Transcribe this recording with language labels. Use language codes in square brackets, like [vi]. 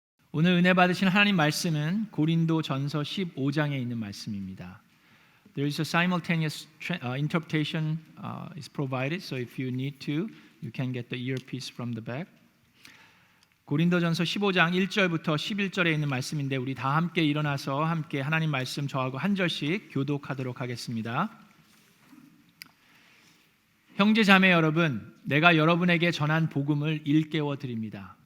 [ko] 오늘 은혜 받으신 하나님 말씀은 고린도전서 15장에 있는 말씀입니다. [en] There is a simultaneous interpretation is provided, so if you need to, you can get the earpiece from the back. [ko] 고린도전서 15장 1절부터 11절에 있는 말씀인데 우리 다 함께 일어나서 함께 하나님 말씀 저하고 한 절씩 교독하도록 하겠습니다. 형제 자매 여러분, 내가 여러분에게 전한 복음을 일깨워 드립니다.